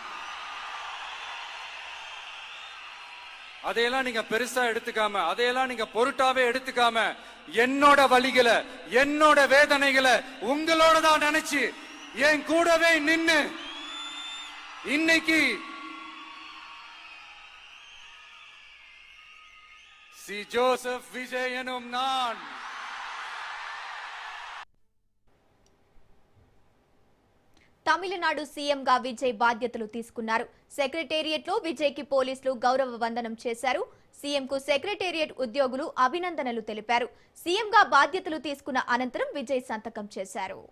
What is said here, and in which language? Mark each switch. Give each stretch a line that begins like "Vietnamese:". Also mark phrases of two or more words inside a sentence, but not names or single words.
Tamil: அதையெல்லாம் நீங்க பெருசா எடுத்துக்காம, அதையெல்லாம் நீங்க பொருட்டாவே எடுத்துக்காம, என்னோட வலிகளை, என்னோட வேதனைகளை உங்களோட தான் நினைச்சு என் கூடவே நின்னு இன்னைக்கு சி ஜோசப் விஜய் எனும் நான்
Telugu: తమిళనాడు సీఎంగా విజయ్ బాధ్యతలు తీసుకున్నారు. సెక్రటేరియట్లో విజయ్కి పోలీసులు గౌరవ వందనం చేశారు. సీఎంకు సెక్రటేరియట్ ఉద్యోగులు అభినందనలు తెలిపారు. సీఎంగా బాధ్యతలు తీసుకున్న అనంతరం విజయ్ సంతకం చేశారు.